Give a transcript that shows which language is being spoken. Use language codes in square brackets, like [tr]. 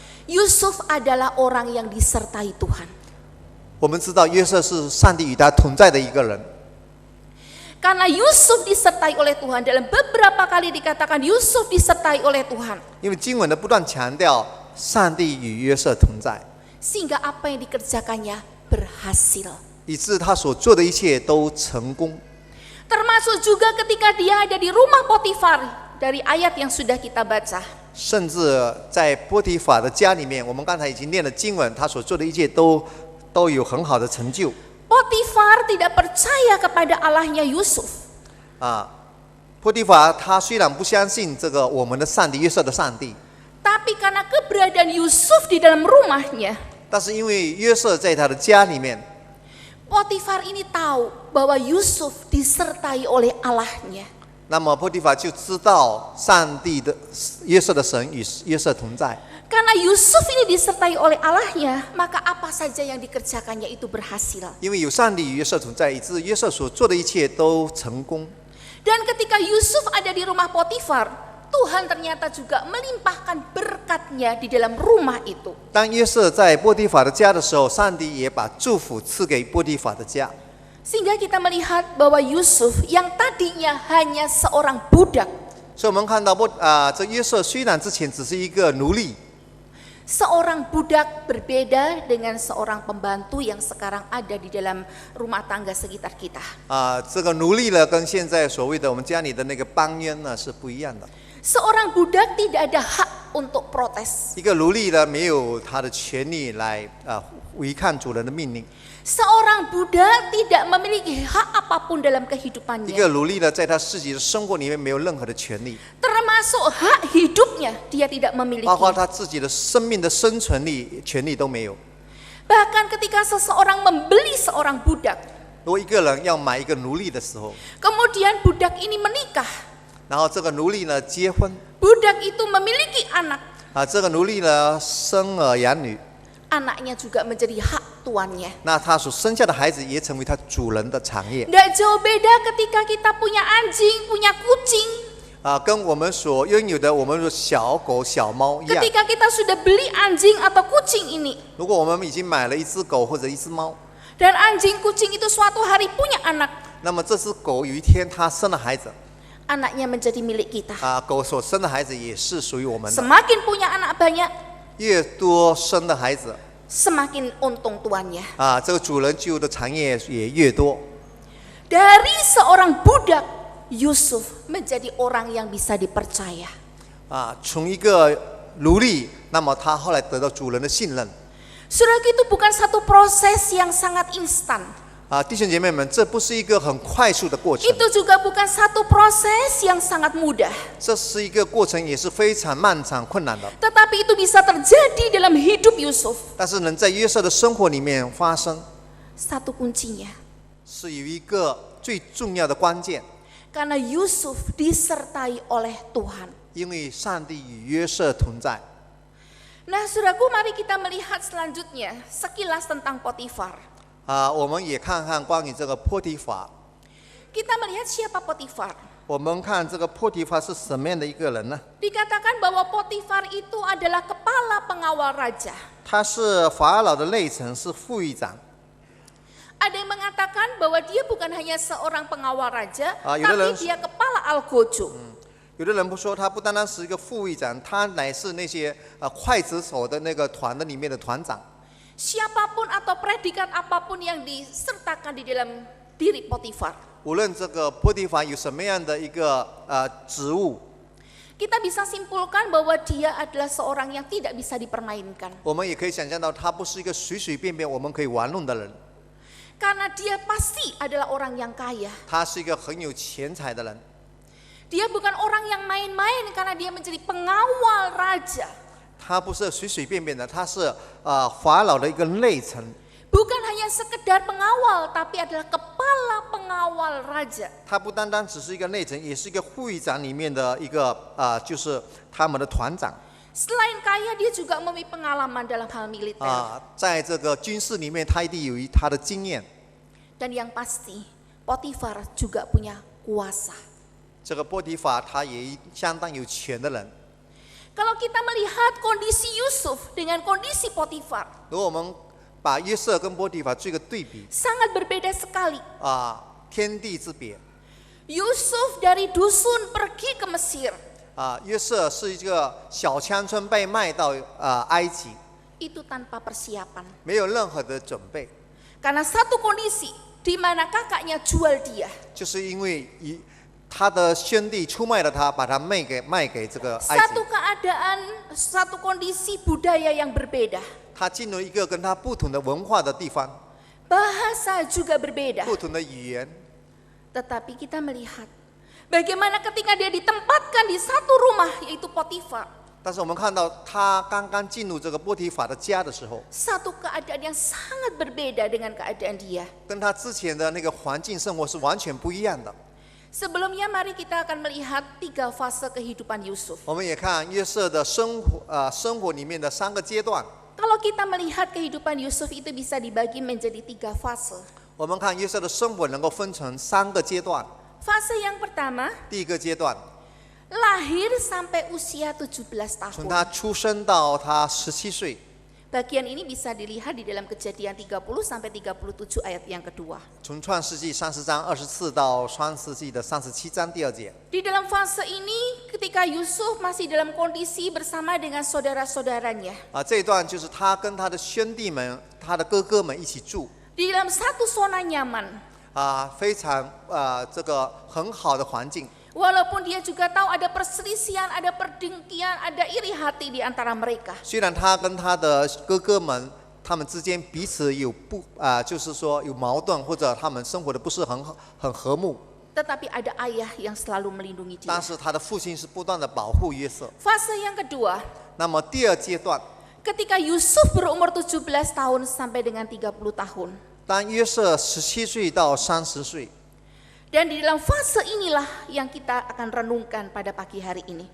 [id] Yusuf adalah orang yang disertai Tuhan. [zh] 我们知道约瑟是上帝与他同在的一个人， [id] Karena Yusuf disertai oleh Tuhan, dalam beberapa kali dikatakan Yusuf disertai oleh Tuhan. [zh] 因为经文呢不断强调上帝与约瑟同在， [id] Sehingga apa yang dikerjakannya berhasil. [zh] 以致他所做的一切都成功。 [id] Termasuk juga ketika dia ada di rumah Potifar, dari ayat yang sudah kita baca. [zh] 甚至在波提法的家里面，我们刚才已经念了经文，他所做的一切都有很好的成就。 [id] Potifar tidak percaya kepada Allahnya Yusuf. [zh] 波提法他虽然不相信这个我们的上帝约瑟的上帝， [id] Tapi karena keberadaan Yusuf di dalam rumahnya, [zh] 但是因为约瑟在他的家里面， [id] Potifar ini tahu bahwa Yusuf disertai oleh Allahnya. [zh] 那么波提法就知道上帝的约瑟的神与约瑟同在。 [id] Karena Yusuf ini disertai oleh Allahnya, maka apa saja yang dikerjakannya itu berhasil. [zh] 因为有上帝与约瑟同在，以致约瑟所做的一切都成功。 [id] Dan ketika Yusuf ada di rumah Potifar, Tuhan ternyata juga melimpahkan berkatnya di dalam rumah itu. [zh] 当约瑟在波提法的家的时候，上帝也把祝福赐给波提法的家。 [id] Sehingga kita melihat bahwa Yusuf yang tadinya hanya seorang budak, [zh] 所以我们看到这约瑟虽然之前只是一个奴隶， [id] seorang budak berbeda dengan seorang pembantu yang sekarang ada di dalam rumah tangga sekitar kita. [zh] 这个奴隶呢，跟现在所谓的我们家里的那个帮佣呢是不一样的。 [id] Seorang budak tidak ada hak untuk protes. [zh] 一个奴隶呢，没有他的权利来违抗主人的命令。 [id] Seorang budak tidak memiliki hak apapun dalam [zh] 一 [id] kehidupannya. [zh] 个奴隶呢，在他自己的生活里面没有任何的权利， [id] Termasuk hak hidupnya dia tidak [zh] 包 [id] memiliki. [zh] 括他自己的生命的生存力、权利都没有。 [id] Bahkan ketika seseorang membeli seorang budak, [zh] 如果一个人要买一个奴隶的时候， [id] kemudian budak ini menikah, [zh] 然后这个奴隶呢结婚， [id] budak itu memiliki anak, [zh] 这个奴隶呢生儿养女， [id] anaknya juga menjadi hak tuannya. [zh] 那他所生下的孩子也成为他主人的产业。 [id] Tidak jauh beda ketika kita punya anjing, punya kucing. [zh] 跟我们所拥有的我们的小狗、小猫一样。 [id] Ketika kita sudah beli anjing atau kucing ini, [zh] 如果我们已经买了一只狗或者一只猫， [id] dan anjing kucing itu suatu hari punya anak, [zh] 那么这只狗有一天它生了孩子， [id] anaknya menjadi milik kita. [zh] 狗所生的孩子也是属于我们的。 [id] Semakin punya anak banyak, [zh] 越多生的孩子， [id] semakin untung tuannya. [zh] 这个主人具有的产业也越多。 [id] Dari seorang budak, Yusuf menjadi orang yang bisa dipercaya. [zh] 从一个奴隶，那么他后来得到主人的信任。 [id] Saudaraku, itu bukan satu proses yang sangat instan. [zh] 弟兄姐妹们，这不是一个很快速的过程， [id] Itu juga bukan satu proses yang sangat mudah. [zh] 这是一个过程，也是非常漫长困难的。 [id] Tetapi itu bisa terjadi dalam hidup Yusuf. [zh] 但是能在约瑟的生活里面发生， [id] Satu kuncinya. [zh] 是有一个最重要的关键， [id] Karena Yusuf disertai oleh Tuhan. [zh] 因为上帝与约瑟同在。 [id] Nah, saudaraku, mari kita melihat selanjutnya sekilas tentang Potifar. [zh] 我们也看看关于这个波提法。 [id] Kita melihat siapa Potifar. [zh] 我们看这个波提法是什么样的一个人呢？ [id] Dikatakan bahwa Potifar itu adalah kepala pengawal raja. [zh] 他是法老的内臣，是副议长。 [id] Ada yang mengatakan bahwa dia bukan hanya seorang pengawal raja, yaudah, tapi dia kepala algojo. [zh] 有的人不说他不单单是一个副议长，他乃是那些刽子手的那个团的里面的团长。 [id] Siapapun atau predikat apapun yang disertakan di dalam diri Potifar. [zh] 无论这个波提法有什么样的一个职务， [id] Kita bisa simpulkan bahwa dia adalah seorang yang tidak bisa dipermainkan. [zh] 我们也可以想象到他不是一个随随便便我们可以玩弄的人， [id] Karena dia pasti adalah orang yang kaya. [zh] 他是一个很有钱财的人。 [id] Dia bukan orang yang main-main karena dia menjadi pengawal raja. [zh] 他不是随随便便的，他是法老的一个内臣。 [id] Bukan hanya sekedar pengawal, tapi adalah kepala pengawal raja. [zh] 他不单单只是一个内臣，也是一个副议长里面的一个就是他们的团长。 [id] Selain kaya, dia juga memiliki pengalaman dalam hal militer. [zh] 在这个军事里面，他一定有他的经验。 [id] Dan yang pasti, Potifar juga punya kuasa. [zh] 这个波提法他也相当有钱的人。 [id] Kalau kita melihat kondisi Yusuf dengan kondisi Potifar, [zh] 如果我们把约瑟跟波提法做一个对比， [id] sangat berbeda sekali. [zh] 天地之别。 [id] Yusuf dari dusun pergi ke Mesir. [zh] 约瑟是一个小乡村被卖到埃及， [id] Itu tanpa persiapan. [zh] 没有任何的准备， [id] Karena satu kondisi di mana kakaknya jual dia. [zh] 就是因为他的兄弟出卖了他，把他卖给这个埃及。 [id] Satu keadaan, satu kondisi budaya yang berbeda. [zh] 他进入一个跟他不同的文化的地方， [id] Bahasa juga berbeda. [zh] 不同的语言。 [id] Tetapi kita melihat bagaimana ketika dia ditempatkan di satu rumah, yaitu Potifar. [zh] 但是我们看到他刚刚进入这个波提法的家的时候， [id] Satu keadaan yang sangat berbeda dengan keadaan dia. [zh] 跟他之前的那个环境生活是完全不一样的。 [id] Sebelumnya mari kita akan melihat 3 fase kehidupan Yusuf. [zh] 我们也看约瑟的生活里面的3个阶段。 [id] Kalau kita melihat kehidupan Yusuf itu bisa dibagi menjadi 3 fase. [zh] 我们看约瑟的生活能够分成3个阶段。 [id] Fase yang pertama, [zh] 第一个阶段， [id] lahir sampai usia 17 tahun. [zh] 从他出生到他17岁。 [id] Bagian ini bisa dilihat di dalam Kejadian 30 sampai 37 ayat yang kedua. [zh] 从创世纪30章24到创世纪的37章第2节。 [id] Di dalam fase ini ketika Yusuf masih dalam kondisi bersama dengan saudara-saudaranya. [zh] 这一段就是他跟他的兄弟们、他的哥哥们一起住。 [id] Di dalam satu zona nyaman. [zh] 非常这个很好的环境。 [id] Walaupun dia juga tahu ada perselisihan, ada perdengkian, ada iri hati di antara mereka. [zh] 虽然他跟他的哥哥们，他们之间彼此有就是说有矛盾，或者他们生活的不是很和睦。 [id] Tetapi ada ayah yang selalu melindungi dia. [zh] 但是他的父亲是不断的保护约瑟。 [id] Fase yang kedua, [zh] 那么第2阶段， [id] ketika Yusuf berumur 17 tahun sampai dengan 30 tahun. [zh] 当约瑟17岁到30岁。 [id] Dan di dalam fase inilah yang kita akan renungkan pada pagi hari ini.